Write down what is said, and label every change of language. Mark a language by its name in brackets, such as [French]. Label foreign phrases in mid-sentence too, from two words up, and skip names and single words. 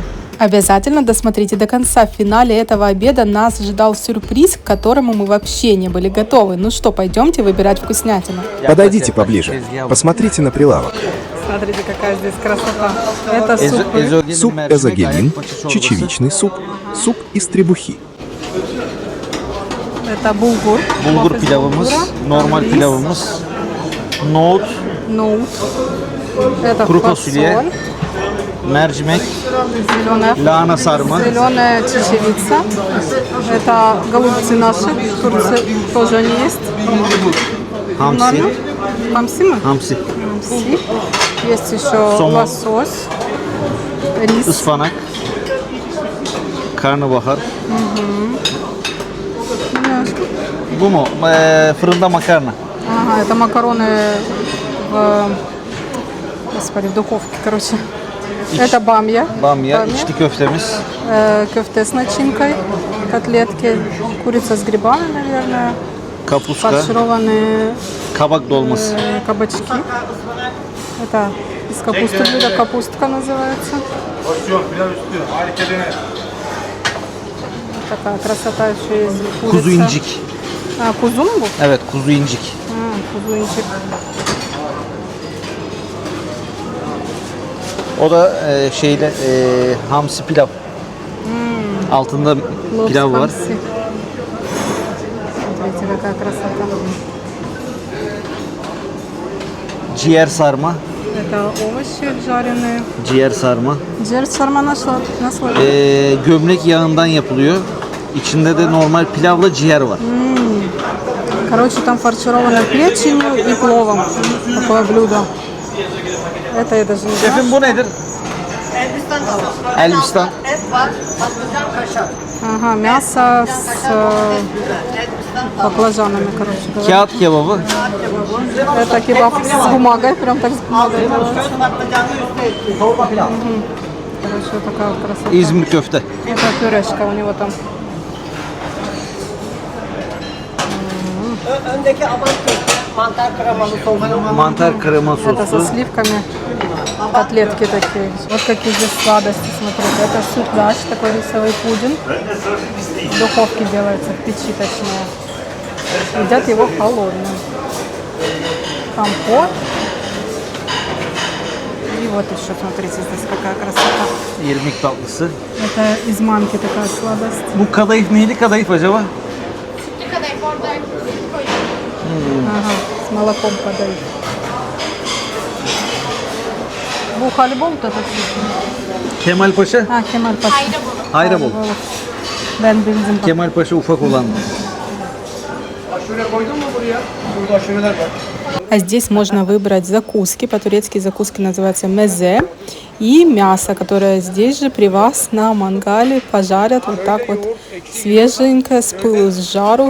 [Russian] Обязательно досмотрите до конца. В финале этого обеда нас ждал сюрприз, к которому мы вообще не были готовы. Ну что, пойдемте выбирать вкуснятину. Подойдите поближе, посмотрите на прилавок. Смотрите, какая здесь красота. Это супы. Суп эзогелин, чечевичный суп, суп из требухи. Это булгур. [Turkish] Bulgur pilavımız, normal [Russian] рис, [Turkish] pilavımız, nohut, [Russian] ноут. Это [Turkish] kuru [Russian] фасоль, [Turkish] fasulye, mercimek, [Russian] зеленая, [Turkish] lahana sarma, [Russian] зеленая чечевица. Это голубцы наши, в Турции тоже они есть. [Turkish] hamsi, [Russian] Нормально? Хамси мы? [Turkish] hamsi, [Russian] Хамси. Есть еще Сомон. лосось, рис. [Turkish] ıspanak, karnabahar. Bu mu? Fırında makarna. [Russian] Ага, это макароны в духовке, короче. Это бамья. [Turkish] Bamya, içli köftemiz, [Russian] Кефте с начинкой, котлетки, курица с грибами, наверное, [Turkish] kapuska, [Russian] фаршированные [Turkish] kabak dolması. [Russian] кабачки. Это из капусты блюдо, капустка называется. Такая красота еще есть. Курица. [Turkish] Kuzu incik. [Russian] А, кузум был? [Turkish] Evet, kuzu incik. [Russian] Кузунчик. [Turkish] O da hamsi pilav. Altında pilav var. [Russian] Лобстер. Смотрите, какая красота. [Turkish] Ciğer sarma. [Russian] Это овощи жареные. [Turkish] Ciğer sarma. Ciğer sarma [Russian] нашла. [Turkish] Gömlek yağından yapılıyor. İçinde de normal pilavla ciğer var. [Russian] Короче, там фаршировано печенью и пловом. Такое блюдо. Это я даже не знаю. [Turkish] Şefim bu nedir? Elbistan. Et var, patlıcan, kaşar. [Russian] Ага, мясо с баклажанами, короче говоря. [Turkish] Kağıt kebabı. [Russian] Это кебаб с бумагой, прям так с бумагой делается. [Turkish] Patlıcanlı üstü etli. Torba pilav. [Russian] Короче, вот такая вот красота. [Turkish] İzmir köfte. [Russian] Это пюрешка у него там. [Turkish] Öndeki aman köfte, mantar kremalı sosu. Mantar krema [Russian] Это со [Turkish] sosu. [Russian] сливками. Котлетки такие. Вот какие здесь сладости, смотрите. Это сюрдаш, такой рисовый пудинг. В духовке делается, в печи точнее. Едят его холодным. Компот. И вот еще, смотрите, здесь какая красота. [Turkish] İrmik tatlısı. [Russian] Это из манки такая сладость. [Turkish] Bu kadayıf neyli kadayıf acaba? [Russian] Ага, с молоком подают. [Turkish] Bu halibol da Kemal Paşa. Ha, Kemal Paşa. Hayrabol. Ben bildim. Kemal Paşa ufak olan. [Russian] А здесь можно выбрать закуски. По-турецки закуски называются мезе. И мясо, которое здесь же при вас на мангале пожарят вот так вот свеженькое, с пылу, с жару.